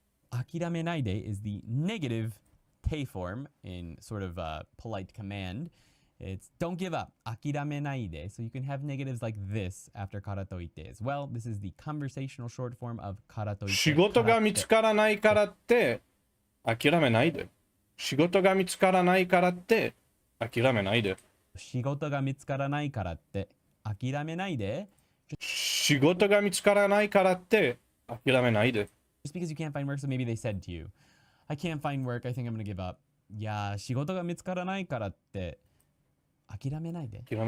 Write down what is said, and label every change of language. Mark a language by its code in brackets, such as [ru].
[ja] 諦めないで [en] is the negative te form in sort of a polite command. It's don't give up. [ja] 諦めないで. [en] So you can have negatives like this after からといって as well. This is the conversational short form of からといって。 [ja] 仕事が見つからないからって諦めないで。仕事が見つからないからって諦めないで。仕事が見つからないからって諦めないで。仕事が見つからないからって諦めないで。 [en] Just because you can't find work, so maybe they said to you, I can't find work, I think I'm gonna give up. [ja] いや、仕事が見つからないからって諦めないで。